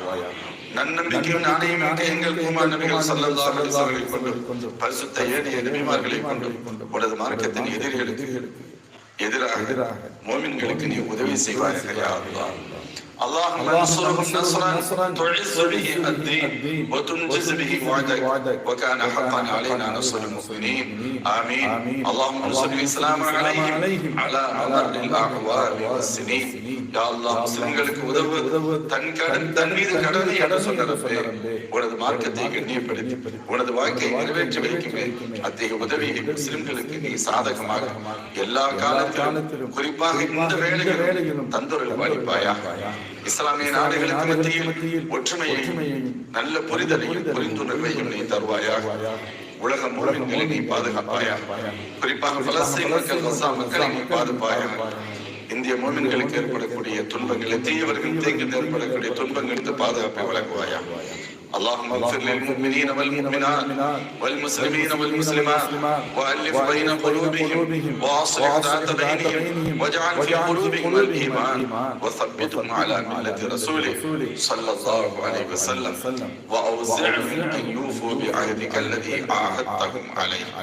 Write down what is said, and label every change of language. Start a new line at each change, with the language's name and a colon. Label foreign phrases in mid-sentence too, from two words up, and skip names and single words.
Tamil: நன்னம்பிக்கையும் நாணயம் எங்கள் குமார் நபிகள்
Arabic: صلى الله عليه وسلم
Tamil: கொண்டு பரிசுத்த ஏனைய நபிமார்களை கொண்டு உனது மார்க்கத்தின் எதிரிகளுக்கு எதிராக மோமின்களுக்கு நீ உதவி செய்வாயாக.
Arabic: يا الله, اللهم انصرهم نصرا تعز به الدين وتنجز به وعدك وكان حقا علينا نصر المؤمنين. آمين. اللهم انصر الإسلام عليهم على مر الأعوام والسنين. يا الله,
Tamil: முஸ்லிம்களுக்கு உதவு தன் மீது கடமை என்று சொன்ன ரப்பே, உனது மார்க்கத்தை கண்ணியப்படுத்தி உனது வாக்கை நிறைவேற்றி வைக்கின்றேன். அத்தகைய உதவியை முஸ்லிம்களுக்கு நீ சாதகமாக எல்லா காலத்திலும் குறிப்பாக இந்த வேளையிலும் தந்துருள் பாலிப்பாயாக. இஸ்லாமிய நாடுகளுக்கு மத்தியில் ஒற்றுமையையும் நல்ல புரிதலையும் புரிந்துணர்வையும் நீ தருவாயாக. உலக முழுமைகளை நீ பாதுகாப்பாயாக. குறிப்பாக பலஸ்தீன் மக்கள், கஸா மக்களை நீ பாதுகாப்பாயாக. இந்திய மோமின்களுக்கு ஏற்படக்கூடிய துன்பங்களை, தீயவர்கள் தீங்கு ஏற்படக்கூடிய துன்பங்களுக்கு பாதுகாப்பை வழங்குவாயாக. اللهم اغفر للمؤمنين والمؤمنات والمسلمين والمسلمات وألف بين قلوبهم وأصلح ذات بينهم واجعل في قلوبهم الإيمان وثبتهم على ملة رسوله صلى الله عليه وسلم وأوزعهم أن يوفوا بعهدك الذي عاهدتهم عليه.